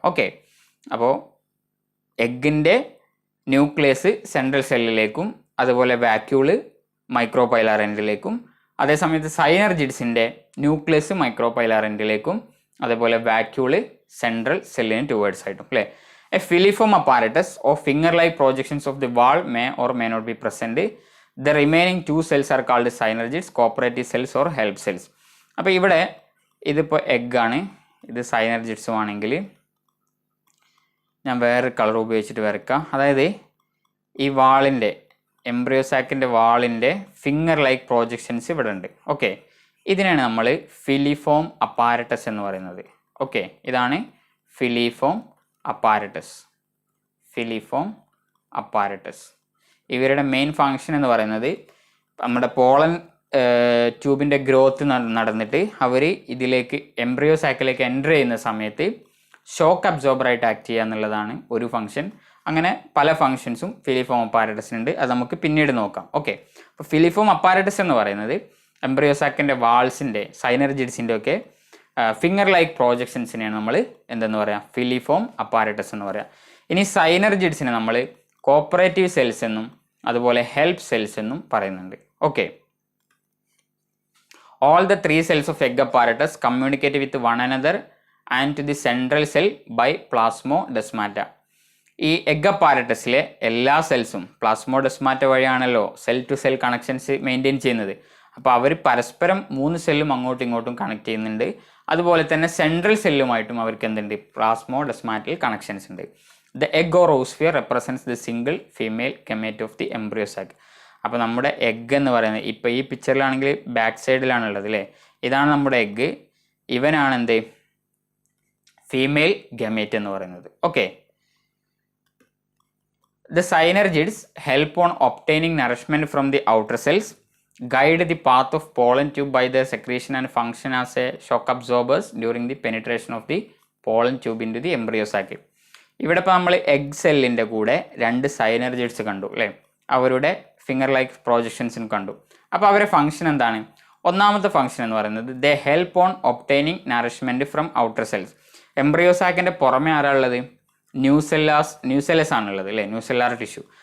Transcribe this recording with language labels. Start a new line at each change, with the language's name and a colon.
Malayalam: Okay, അപ്പോൾ എഗ്ഗിൻ്റെ nucleus central സെല്ലിലേക്കും അതുപോലെ vacuole micropylar എൻഡിലേക്കും, അതേസമയത്ത് സൈനർജിഡ്സിൻ്റെ ന്യൂക്ലിയസ് മൈക്രോപൈലാർ എൻഡിലേക്കും അതേപോലെ വാക്യൂള് സെൻട്രൽ സെല്ലിന് ടുവേർഡ്സ് ആയിട്ടും അല്ലേ.
English: A filiform apparatus or finger-like projections of the wall may or may not be present. The remaining 2 cells are called synergids, cooperative cells or help cells.
Malayalam: അപ്പോൾ ഇവിടെ ഇതിപ്പോൾ എഗ്ഗാണ്, ഇത് സൈനർജിഡ്സും ആണെങ്കിൽ ഞാൻ വേറെ കളർ ഉപയോഗിച്ചിട്ട് വരയ്ക്കാം. അതായത് ഈ വാളിൻ്റെ എംബ്രിയോസാക്കിൻ്റെ വാളിൻ്റെ ഫിംഗർ ലൈക്ക് പ്രോജക്ഷൻസ് ഇവിടെ ഉണ്ട്. ഓക്കെ, ഇതിനാണ് നമ്മൾ ഫിലിഫോം അപ്പാരറ്റസ് എന്ന് പറയുന്നത്. ഓക്കെ, ഇതാണ് ഫിലിഫോം അപ്പാരറ്റസ്. ഫിലിഫോം അപ്പാരറ്റസ് ഇവരുടെ മെയിൻ ഫങ്ഷൻ എന്ന് പറയുന്നത് നമ്മുടെ പോളൻ ട്യൂബിൻ്റെ ഗ്രോത്ത് നടന്നിട്ട് അവർ ഇതിലേക്ക് എംബ്രിയോസാക്കിലേക്ക് എൻ്റർ ചെയ്യുന്ന സമയത്ത് ഷോക്ക് അബ്സോർബറായിട്ട് ആക്ട് ചെയ്യുക എന്നുള്ളതാണ് ഒരു ഫംഗ്ഷൻ. അങ്ങനെ പല ഫങ്ഷൻസും ഫിലിഫോം അപ്പാരറ്റസിനുണ്ട്, അത് നമുക്ക് പിന്നീട് നോക്കാം. ഓക്കെ, അപ്പോൾ ഫിലിഫോം അപ്പാരറ്റസ് എന്ന് പറയുന്നത് എംബ്രിയോസാക്കിൻ്റെ വാൾസിൻ്റെ സൈനർജിഡ്സിൻ്റെ ഒക്കെ ഫിംഗർ ലൈക്ക് പ്രോജക്ഷൻസിനെയാണ് നമ്മൾ എന്തെന്ന് പറയാം, ഫിലിഫോം അപ്പാരറ്റസ് എന്ന് പറയാം. ഇനി സൈനർജിഡ്സിനെ നമ്മൾ കോപ്പറേറ്റീവ് സെൽസ് എന്നും അതുപോലെ ഹെൽപ്പ് സെൽസ് എന്നും പറയുന്നുണ്ട്.
English: Okay, all the 3 cells of egg apparatus communicate with one another and to the central cell by plasmodesmata.
Malayalam: ഈ എഗ് അപ്പാരറ്റസിലെ എല്ലാ സെൽസും പ്ലാസ്മോഡെസ്മാറ്റ വഴിയാണല്ലോ cell to cell connections maintain ചെയ്യുന്നത്. അപ്പോൾ അവർ പരസ്പരം 3 സെല്ലും അങ്ങോട്ടും ഇങ്ങോട്ടും കണക്ട് ചെയ്യുന്നുണ്ട്. അതുപോലെ തന്നെ സെൻട്രൽ സെല്ലുമായിട്ടും അവർക്ക് എന്തുണ്ട്, പ്ലാസ്മോഡെസ്മാറ്റൽ കണക്ഷൻസ് ഉണ്ട്.
English: The egg or oosphere represents the single female gamete of the embryo sac.
Malayalam: അപ്പോൾ നമ്മുടെ എഗ് എന്ന് പറയുന്നത് ഇപ്പോൾ ഈ പിക്ചറിലാണെങ്കിൽ ബാക്ക് സൈഡിലാണുള്ളത് അല്ലേ, ഇതാണ് നമ്മുടെ എഗ്, ഇവനാണ് എന്ത്, ഫീമെയിൽ ഗമേറ്റ് എന്ന് പറയുന്നത്.
English: Okay, the synergids help on obtaining nourishment from the outer cells, guide the path of pollen tube by their secretion and function as a shock absorbers during the penetration of the pollen tube into the embryo sac.
Malayalam: ഇവിടെ ഇപ്പോൾ നമ്മൾ egg സെല്ലിൻ്റെ കൂടെ 2 synergids കണ്ടു അല്ലേ, അവരുടെ finger like പ്രോജക്ഷൻസും കണ്ടു. അപ്പോൾ അവരുടെ ഫംഗ്ഷൻ എന്താണ്? ഒന്നാമത്തെ ഫംഗ്ഷൻ എന്ന് പറയുന്നത്
English: They help on obtaining nourishment from outer cells.
Malayalam: എംബ്രിയോസാക്കിൻ്റെ പുറമെ ആരാളുള്ളത്? ന്യൂസെല്ലസ് ആണുള്ളത് അല്ലേ, ന്യൂസെല്ലാർ ടിഷ്യൂ.